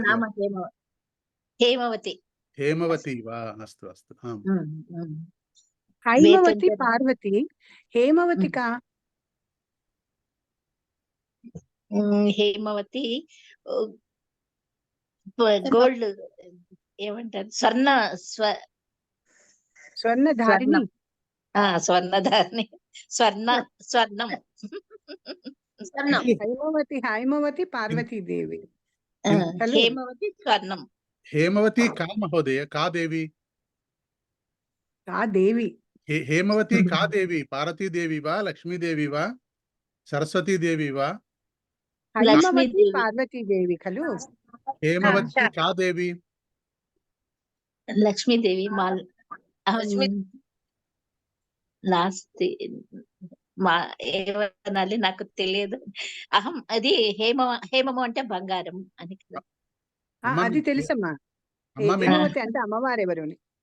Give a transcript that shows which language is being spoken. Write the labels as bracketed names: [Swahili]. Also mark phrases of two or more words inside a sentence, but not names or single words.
[Sanskrit] नाम हेमवती। हेमवती वा? अस्तु अस्तु। आम्। हैमवती पार्वती, हेमवती का? [Telugu] हेमवती गोल्ड ఏమంటారు స్వర్ణధారిణి. స్వర్ణధారిణి స్వర్ణం హైమవతి పార్వతీదేవి. [Sanskrit] हेमवती स्वर्णम। हेमवती का महोदय? का देवी? का देवी? हेमवती का देवी? पार्वती देवी वा, लक्ष्मी देवी वा, सरस्वती देवी वा? हैमवती पार्वती देवी खलु? हेमवती का देवी? [Telugu] लक्ष्मी देवी माल లాస్ట్ ఏమనాలి నాకు తెలియదు. అది హేమము అంటే బంగారం అని కదా. అది తెలుసమ్మా. హేమవతి అంటే అమ్మవారు ఎవరు?